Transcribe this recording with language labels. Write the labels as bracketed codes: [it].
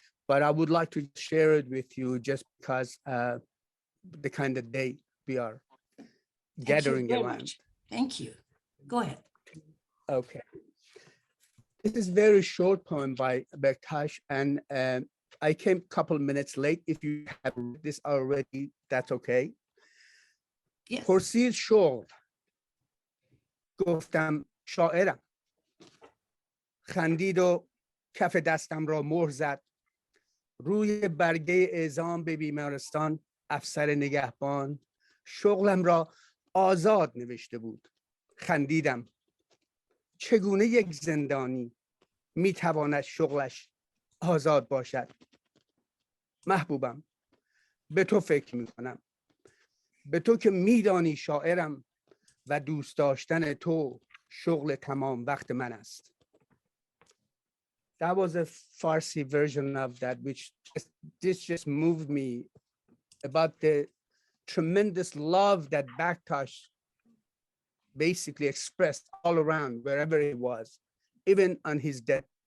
[en] But I would like to share it with you just because the kind of day we are gathering around. Thank you. Go ahead. Okay. This is very short poem by BAKTASH, and I came a couple minutes late. If you have read this already, that's okay. Yes. [fa] پرسید شغل گفتم شاعرم خندید و کف دستم را مهر زد روی برگه اعزام به بیمارستان افسر نگهبان شغلم را آزاد نوشته بود خندیدم چگونه یک زندانی میتواند شغلش آزاد باشد محبوبم به تو فکر میکنم به تو که میدانی شاعرم و دوست داشتن تو شغل تمام وقت من است. [en] That was a Farsi version of that, which just moved me about the tremendous love that BAKTASH basically expressed all around wherever he was, even on his death.